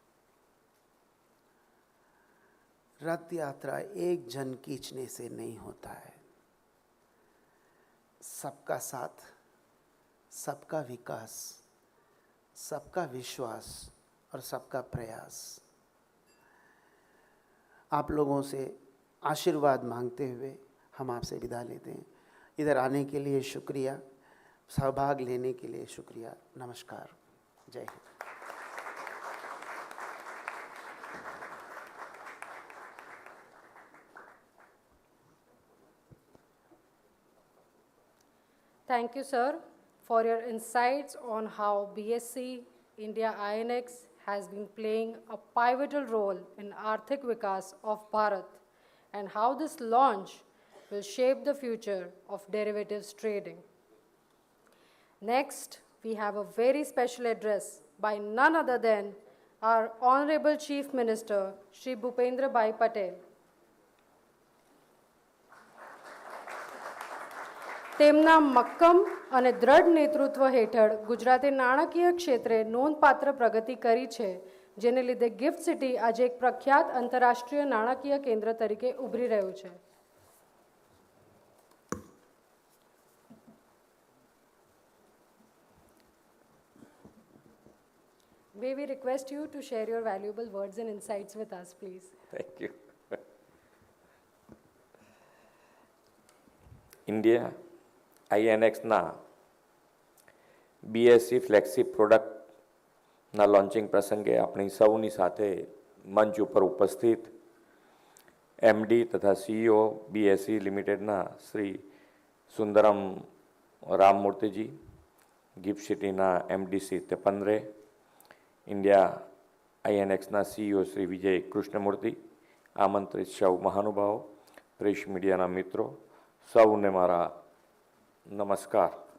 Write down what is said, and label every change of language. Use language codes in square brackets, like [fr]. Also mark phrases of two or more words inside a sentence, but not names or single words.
[hi] रथ यात्रा एक जन खींचने से नहीं होता है, सबका साथ, सबका विकास, सबका विश्वास और सबका प्रयास। आप लोगों से आशीर्वाद मांगते हुए हम आपसे विदा लेते हैं। इधर आने के लिए शुक्रिया, सहभाग लेने के लिए शुक्रिया। नमस्कार, जय हिंद। [en] Thank you, sir, for your insights on how BSc India INX has been playing a pivotal role in [hi] आर्थिक विकास [en] of Bharat and how this launch will shape the future of derivatives trading. Next, we have a very special address by none other than our Honorable Chief Minister, Shri Bhupendra Bhai Patel. [gu] તેમના મક્કમ અને દ્રઢ નેતૃત્વ હેઠળ ગુજરાતે નાણાકીય ક્ષેત્રે નોંધપાત્ર પ્રગતિ કરી છે, જેને લીધે ગિફ્ટ સિટી આજે એક પ્રખ્યાત આંતરરાષ્ટ્રીય નાણાકીય કેન્દ્ર તરીકે ઉભરી રહ્યું છે. [en] May we request you to share your valuable words and insights with us, please? Thank you. [gu] India INX ના BSc ફ્લેગશિપ પ્રોડક્ટના લોન્ચિંગ પ્રસંગે આપણી સૌની સાથે મંચ ઉપર ઉપસ્થિત MD તથા CEO BSc લિમિટેડના શ્રી સુંદરમ રામમૂર્તિજી, ગિફ્ટ સિટીના MDC તેપંદરે, ઇન્ડિયા INXના CEO શ્રી વિજય કૃષ્ણમૂર્તિ, આમંત્રિત સૌ મહાનુભાવો, પ્રેસ મીડિયાના મિત્રો, સૌને મારા નમસ્કાર.